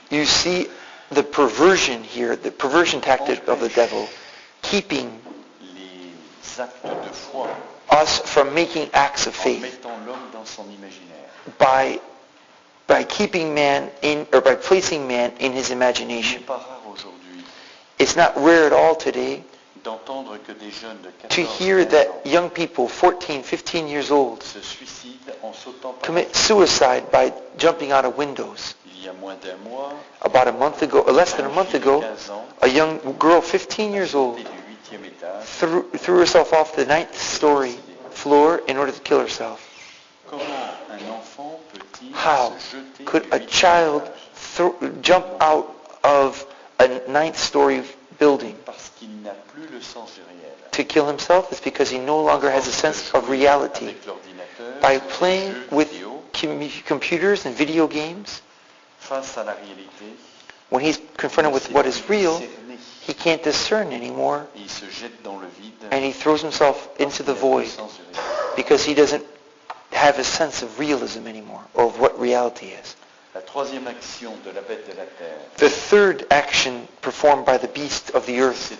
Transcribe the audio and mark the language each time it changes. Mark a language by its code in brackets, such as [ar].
[en] You see the perversion here, the perversion tactic of the devil, keeping [fr] les actes de foi [en] us from making acts of [fr] en [en] faith [fr] mettant l'homme dans son imaginaire. [en] by keeping man in, or by placing man in his [fr] Il [en] imagination. [fr] n'est pas rare aujourd'hui [en] It's not rare at all today [fr] d'entendre que des jeunes de [en] to [fr] 14 [en] hear [fr] 15 [en] that [fr] ans [en] young people, 14, 15 years old, [fr] se suicident en sautant par [en] commit suicide by jumping out of windows. [fr] Il y a moins d'un mois, [en] About a month ago, or less than a [fr] une [en] month [fr] fille de [en] ago, [fr] 15 ans [en] a young girl, 15 years [fr] a [en] old, [fr] sauté du 8e étage. [en] threw herself off the 9th story floor in order to kill herself. [fr] Comment un enfant peut-il [en] How [fr] se jeter [en] could [fr] du [en] a [fr] 8e [en] child [fr] étage [en] jump out of a 9th story building [fr] parce qu'il n'a plus le sens du réel. [en] to kill himself? It's because he no longer has a sense of reality. [fr] Avec l'ordinateur, [en] By [fr] les [en] playing [fr] jeux [en] with [fr] vidéo, [en] computers and video games, [fr] face à la réalité, [en] when he's confronted with what is real, [fr] cerné, [en] he can't discern anymore, [fr] et il se jette dans le vide [en] and he throws himself into the void because he doesn't have a sense of realism anymore, or of what reality is. [fr] La troisième action de la bête de la terre, [en] The third action performed by the beast of the earth